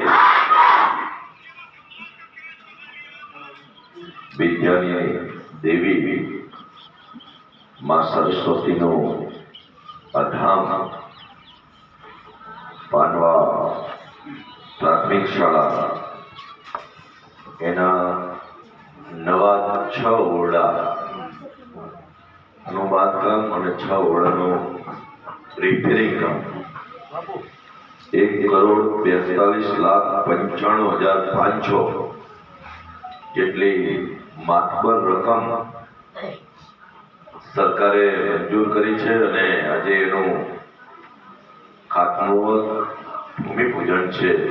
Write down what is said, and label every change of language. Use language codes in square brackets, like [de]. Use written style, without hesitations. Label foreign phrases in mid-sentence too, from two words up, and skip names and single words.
[gu] વિદ્યાની દેવી માં સરસ્વતી નો અધામ પાનવા પ્રાથમિક શાળા એના નવા 6 ઓરડા નું બાંધકામ અને 6 ઓરડાનું રિપેરિંગ કામ 1,42,95,500 જેટલી માતબર રકમ સરકારે મંજૂર કરી છે અને આજે એનું ખાતમુહૂર્ત ભૂમિપૂજન છે।